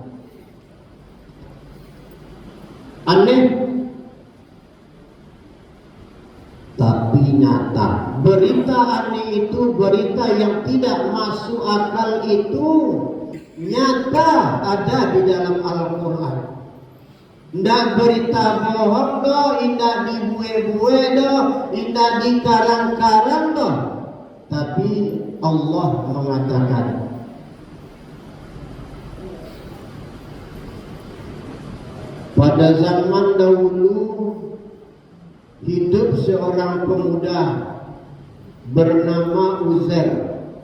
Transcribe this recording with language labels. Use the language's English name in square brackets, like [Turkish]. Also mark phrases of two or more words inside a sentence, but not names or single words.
[Indonesian] Aneh tapi nyata. Berita aneh itu, berita yang tidak masuk akal itu nyata ada di dalam Al-Quran. [Minangkabau] Ndak berita bohong doh, indah dibue-bue doh, indah dikarang-karang doh. [Indonesian] Tapi Allah mengatakan, pada zaman dahulu hidup seorang pemuda bernama Uzair.